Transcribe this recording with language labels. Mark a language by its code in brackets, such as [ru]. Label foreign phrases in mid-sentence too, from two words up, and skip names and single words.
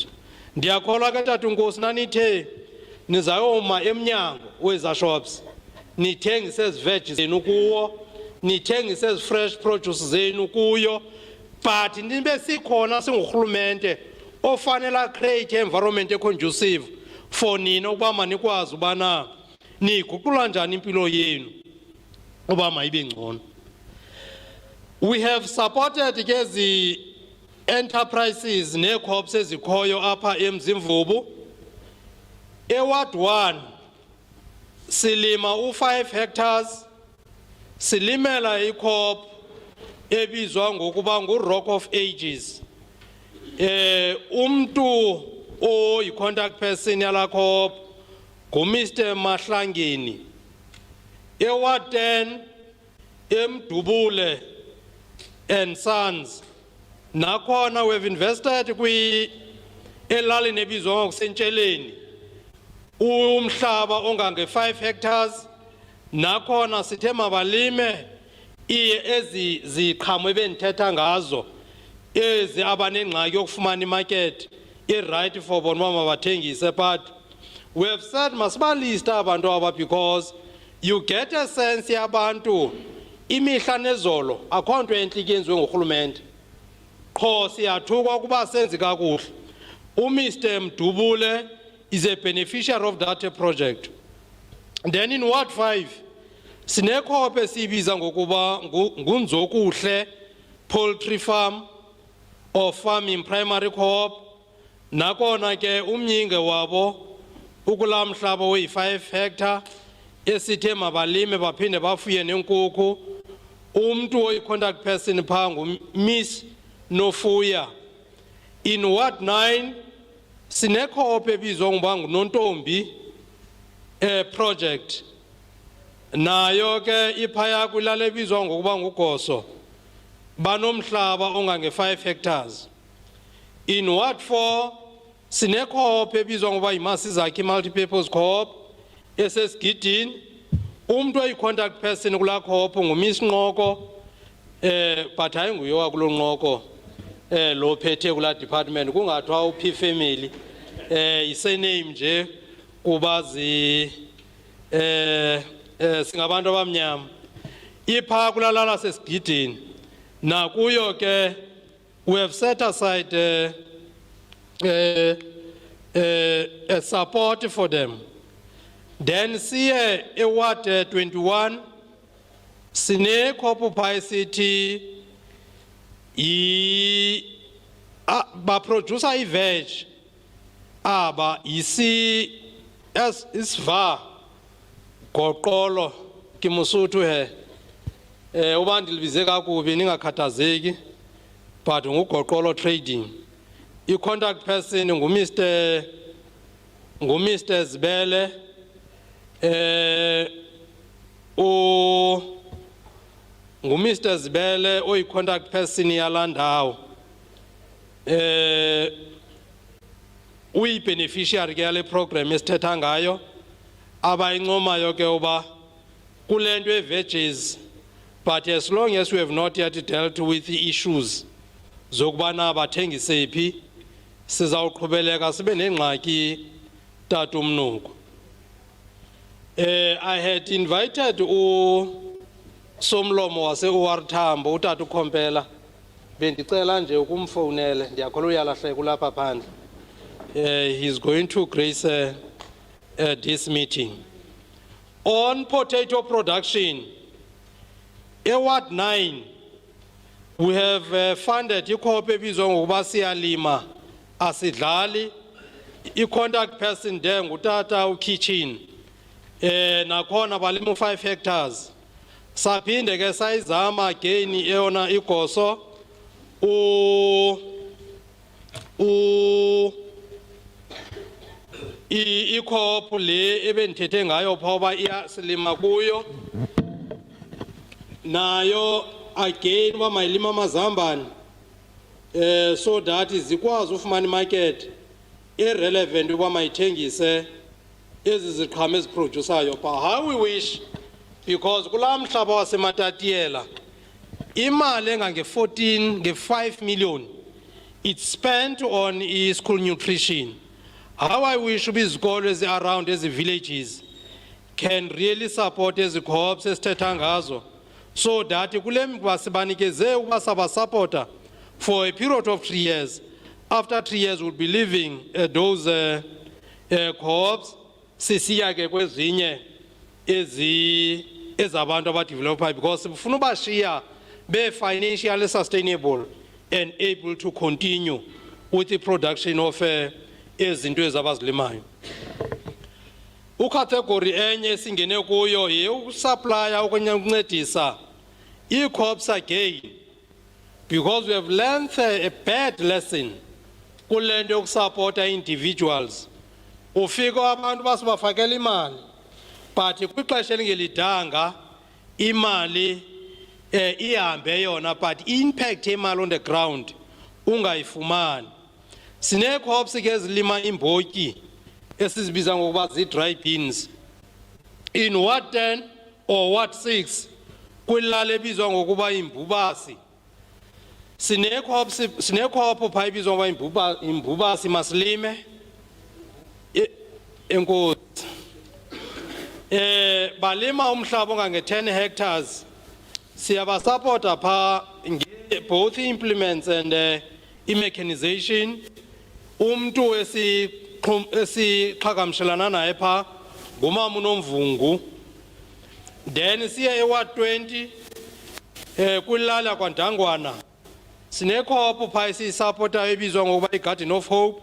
[xh] Ndiyakholwa ke tata Nkosi nanithe nizayoma emnyango weza shops nithengise ezi veg zenu kuwo, nithengise ezi [en] fresh produce [xh] zenu kuyo, but nibe sikhona singurhulumente ofanele [en] create environment conducive for [xh] nina ukuba manikwazi ubana niyiguqula njani impilo yenu uba mayibe ngcono. [en] We have supported [xh] ke ezi enterprises nee-co-ops ezikhoyo apha eMzimvubu. Eward 1 silima u5 hectares, silimela i-co-op ebizwa ngokuba ngu-Rock of Ages. Umntu oyi- [en] contact person [xh] yala co-op nguMr Mahlangeni. Eward 10 eMdubule and Sons, nakhona [en] we have invested [xh] elalini ebizwa ngokusentsheleni umhlaba ongange-5 hectares. Nakhona sithe mabalime ezi ziqhamo ebendithetha ngazo ezi abanengxaki yokufumana imarket i- [en] right for [xh] bona uba mabathengise. [en] But we have said [xh] masibaliste abantu aba, [en] because you get a sense [xh] yabantu imihla nezolo akho nto entle yenziwe ngurhulumente. Qho siyathukwa ukuba senzi kakuhle. [en] uMr Mdubule is a beneficiary of that project. Then in Ward 5 [xh] sine-co-op esiyibiza ngokuba nguNzokuhle Poultry Farm or Farming Primary Co-op. Nakona ke umnyinge wabo ukula mhlaba oyi-5 hectare esithe mabalime baphinde bafuye nenkukhu. Umntu oyi- [en] contact person [xh] phaa nguMiss Nofuya. [en] In Ward 9 [xh] sine-co-op ebizwa ngoba nguNontombi project, nayo ke iphaya kwilala ebizwa ngokuba nguGoso, banomhlaba ongange-5 hectares. [en] In Ward 4 [xh] sine-co-op ebizwa ngoba yiMasizakhe Multipurpose Co-op esesigidini. Umntu oyi- [en] contact person [xh] kulaa co-op nguMiss Nqoko, but hayi nguye wakulo Nqoko lo phethe kulaa department, kungathiwa uP family, isename nje kuba singabantu abamnyama. Iphaa kulalala sesigidini, nakuyo ke [en] we have set aside a support for them. [xh] Then siye eWard 21 sine-co-op phaa esithi baproducer i-veg aba isva goqolo ke Mosotho he. Uba ndilibize kakubi ningakhathazeki, but ngugoqolo trading. I- [en] contact person [xh] nguMr Zibele, nguMr Zibele oyi-contact person yalandawo. Uyi-beneficiary ke yale program esithetha ngayo abayincomayo ke uba kule nto veggies, [en] but as long as we have not yet dealt with the issues [xh] zokubana bathengise phi sizawuqhubeleka sibe nengxaki Tata uMnuko. [en] I had invited [xh] Somlomo wase OR Tambo uTata uKhompela bendicela nje ukumfonele ndiyakholwa uyalahleka kulapha phandle. [en] He's going to grace this meeting. On potato production, Ward 9, we have funded i-co-op [xh] ebizwa ngokuba [en] Siyalima Asidlali. [xh] I- [en] contact person there [xh] ngutata uKitchen. Nakhona balima 5 hectares. Saphinde ke sayizama again eyona igoso i-co-op le ebendithethe ngayo phoba iyasilima kuyo nayo again uba mayilima amazambane [en] so that [xh] zikwazi ufumana imarket irrelevant uba mayithengise ezi ziqhamo eziprodusayo. [en] But how we wish, because [xh] kulaa mhlaba wasematatiyela imali engange-14 nge-5 [en] million it's spent on school nutrition. How I wish [xh] izikolo ezi-around ezi [en] villages can really support [xh] ezi co-ops esithetha ngazo [en] so that [xh] kule mba sibanikeze uba sabasupporta [en] for a period of 3 years. After 3 years we'll be leaving those co-ops [xh] sisiya ke kwezinye ezabantu abadevelopayo [en] because sifuna ubashiya be-financially sustainable and able to continue with the production of [xh] ezinto ezabazilimayo. Ucategory enye singene kuyo ye-supplier okanye ukuncedisa ii-co-ops [en] again because we have learned a bad lesson [xh] kule nto yokusupporta individuals. Ufika abantu basibafakela imali but kwixesha elingelidanga imali ihambe yona but impact yemali [en] on the ground [xh] ungayifumani. Sine-co-ops ke ezilima imbotyi esizibiza ngokuba zii- [en] dry beans in Ward 10 or Ward 6 [xh] kwilali ebizwa ngokuba imbubasi. Sine-co-op phaa ebizwa ngokuba imbubasi masilime. Enkosi balima umhlaba ongange-10 hectares. Siyabasupporta phaa [en] both implements and [xh] i-mechanization. Umntu esiqhagamshelana naye phaa ngumama uNomvungu. Then siye eWard 20 kwilali yaKwaNdangwana sine-co-op phaa esiyisupportayo ebizwa ngokuba i-Garden of Hope.